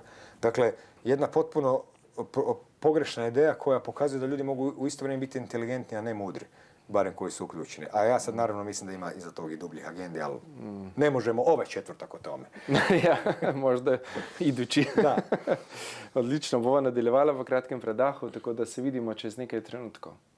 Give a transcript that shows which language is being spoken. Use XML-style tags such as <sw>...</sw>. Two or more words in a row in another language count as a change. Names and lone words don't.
<hr>Dakle, jedna potpuno pogrešna ideja koja pokazuje da ljudi mogu u isto vrijeme biti inteligentni, a ne mudri, barem koji su uključeni. A ja sad naravno mislim da ima iza tog i dubljih agendi, ali ne možemo ovaj četvrtak o tome. Ja, možda idući. Da.</hr> <sl>Odlično, bova nadaljevala v kratkem predahu, tako da se vidimo čez nekaj trenutkov.</sl>